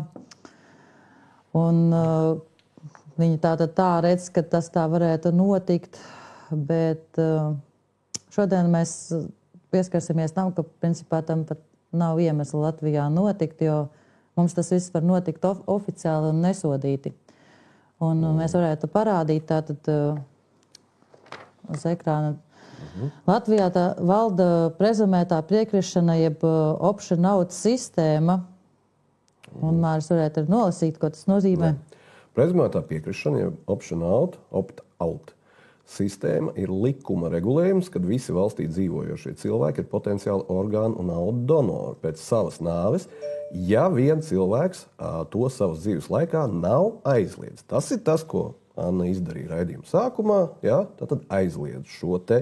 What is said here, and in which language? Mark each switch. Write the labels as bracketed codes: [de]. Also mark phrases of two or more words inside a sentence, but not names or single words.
[lv] Un viņi tā redz, ka tas tā varētu notikt, bet šodien mēs pieskarsimies tam, ka principā tam pat nav iemesla Latvijā notikt, jo mums tas viss var notikt oficiāli un nesodīti. Un mēs varētu parādīt tātad uz ekrāna. Latvijā tā valda prezumētā piekrišana, jeb option-out sistēma. Un Māris varētu arī nolasīt, ko tas nozīmē. Prezumētā piekrišana, jeb [en] option-out, opt-out [lv] sistēma ir likuma regulējums, kad visi valstī dzīvojošie cilvēki ir potenciāli orgānu un audu donori pēc savas nāves, ja vien cilvēks to savas dzīves laikā nav aizliedzis. Tas ir tas, ko Anna izdarīja raidījuma sākumā, jā, tad aizliedz šo te.